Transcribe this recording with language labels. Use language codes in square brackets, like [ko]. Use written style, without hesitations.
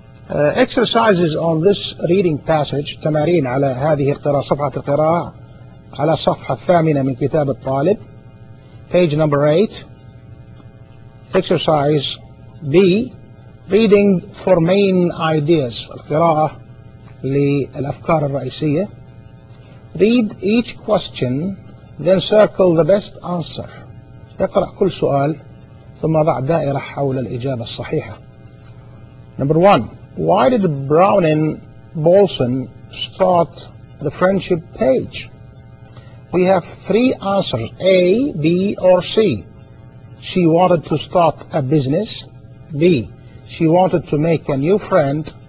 [en] Exercises on this reading passage, [ar] تمارين على هذه القراءة, صفحة القراءة على الصفحة الثامنة من كتاب الطالب, [en] page number 8, exercise B, reading for main ideas, [ar] القراءة للأفكار الرئيسية. [en] Read each question, then circle the best answer. [ar] اقرأ كل سؤال ثم ضع دائرة حول الإجابة الصحيحة. [en] Number 1, why did Browning Bolson start the friendship page? We have 3 answers, A, B, or C. She wanted to start a business. B, she wanted to make a new friend.